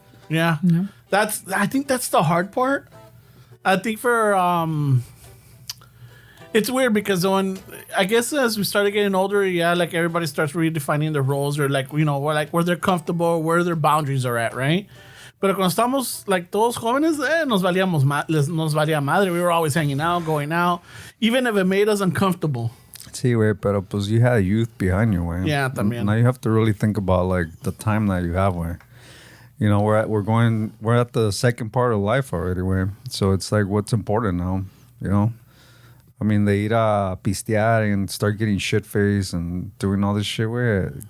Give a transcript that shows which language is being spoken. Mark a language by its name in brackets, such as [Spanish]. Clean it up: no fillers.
[English] Yeah. Yeah. I think that's the hard part. I think for it's weird because I guess as we started getting older, like everybody starts redefining their roles or like where they're comfortable, where their boundaries are at, right? [Spanish] Pero cuando estamos like todos jóvenes, nos valía madre. [English] We were always hanging out, going out, even if it made us uncomfortable. Sí, güey, pero pues you had youth behind you, güey. Yeah, también. Now you have to really think about like the time that you have, güey. We're at the second part of life already, güey. So it's like what's important now, I mean, [Spanish] de ir a pistear [English] and start getting shit-faced and doing all this shit, güey.